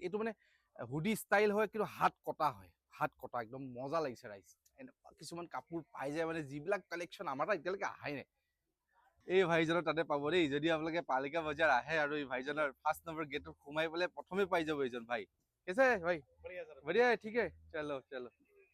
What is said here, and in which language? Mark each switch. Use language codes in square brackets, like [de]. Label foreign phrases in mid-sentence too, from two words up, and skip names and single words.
[as] এইটো মানে হুডি ষ্টাইল হয়, কিন্তু হাত কটা হয়, হাত কটা একদম মজা লাগিছে ৰাইজ। এনেকুৱা কিছুমান কাপোৰ পাই যায় মানে, যিবিলাক কালেকশ্যন আমাৰ তাত এতিয়ালৈকে অহাই নাই। এই ভাইজনৰ তাতে পাব দেই, যদি আপোনালোকে পালিকা বজাৰ আহে আৰু এই ভাইজনৰ 1 নম্বৰ গেটত সোমাই পেলাই প্ৰথমে পাই যাব এইজন ভাই। [hi] कैसे है भाई? बढ़िया सर, बढ़िया है, ठीक है, चलो चलो।